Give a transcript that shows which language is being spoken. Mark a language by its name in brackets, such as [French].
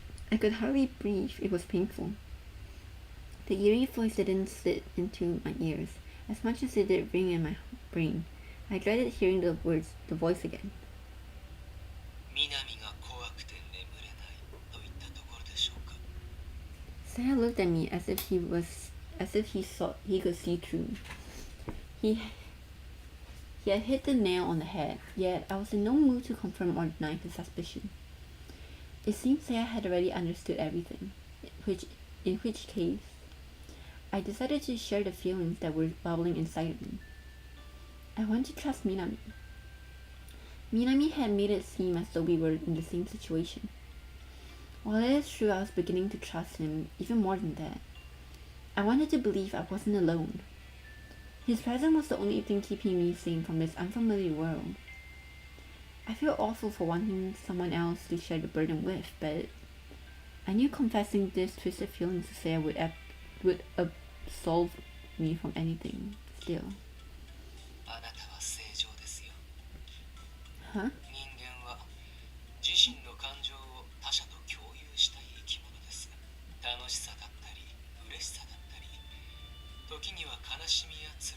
[English] I could hardly breathe. It was painful. The eerie voice didn't sit into my ears as much as it did ring in my brain. I dreaded hearing the voice again. [Japanese] 南が怖くて眠れないといったところでしょうか。 [English] Seiya looked at me as if he could see through. He had hit the nail on the head, yet I was in no mood to confirm or deny his suspicion. It seemed Seiya had already understood everything, in which case, I decided to share the feelings that were bubbling inside of me. I wanted to trust Minami. Minami had made it seem as though we were in the same situation. While it is true I was beginning to trust him even more than that, I wanted to believe I wasn't alone. His presence was the only thing keeping me sane from this unfamiliar world. I feel awful for wanting someone else to share the burden with, but I knew confessing this twisted feeling to Seiya would absolve me from anything. Still. [Japanese] あなたは正常ですよ。 [English] Huh? [Japanese] 人間は自身の感情を他者と共有したい生き物です。楽しさだったり嬉しさだったり、時には悲しみや